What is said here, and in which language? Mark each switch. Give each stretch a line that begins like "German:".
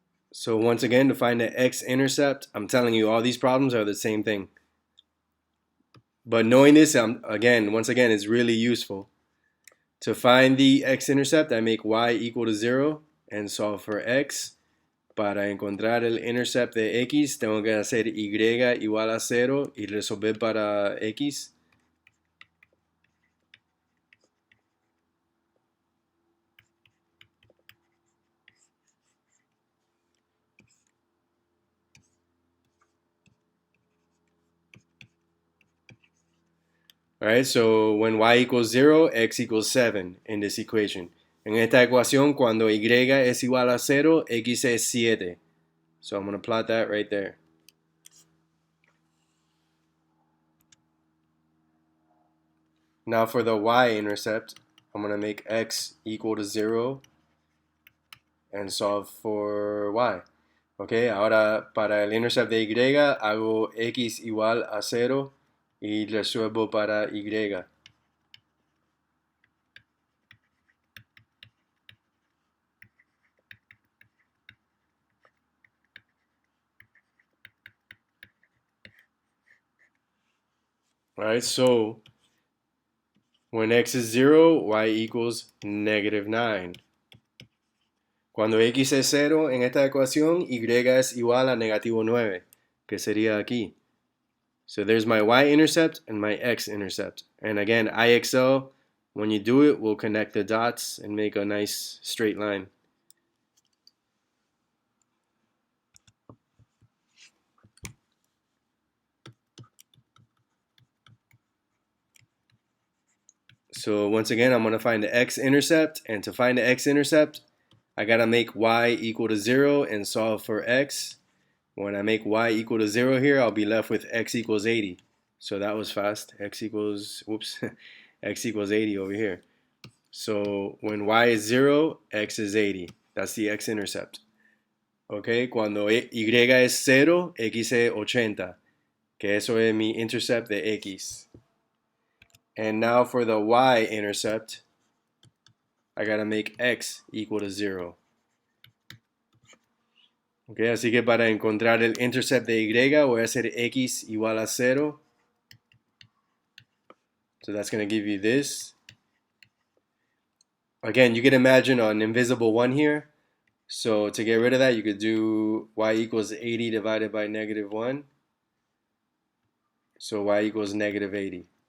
English: So once again, to find the x-intercept, I'm telling you, all these problems are the same thing. But knowing this, once again, is really useful. To find the x-intercept, I make y equal to 0 and solve for x.
Spanish: Para encontrar el intercept de x, tengo que hacer y igual a 0 y resolver para x.
English: Alright, so when y equals 0, x equals 7 in this equation.
Spanish: En esta ecuación, cuando y es igual a 0, x es 7.
English: So I'm going to plot that right there. Now for the y-intercept, I'm going to make x equal to 0 and solve for y.
Spanish: Okay, ahora para el intercept de y, hago x igual a 0 y resuelvo para y.
English: Alright, so when x is 0, y equals negative 9.
Spanish: Cuando x es 0 en esta ecuación, y es igual a negativo 9, que sería aquí.
English: So there's my y-intercept and my x-intercept. And again, IXL, when you do it, will connect the dots and make a nice straight line. So once again, I'm going to find the x-intercept. And to find the x-intercept, I got to make y equal to 0 and solve for x. When I make y equal to 0 here, I'll be left with x equals 80. So that was fast. X equals 80 over here. So when y is 0, x is 80. That's the x-intercept.
Spanish: Okay, cuando y es 0, x es 80. Que eso es mi intercept de x.
English: And now for the y-intercept, I gotta make x equal to 0.
Spanish: Okay, así que para encontrar el intercept de y, voy a hacer x igual a 0.
English: So that's going to give you this. Again, you can imagine an invisible 1 here. So to get rid of that, you could do y equals 80 divided by negative 1. So y equals negative 80.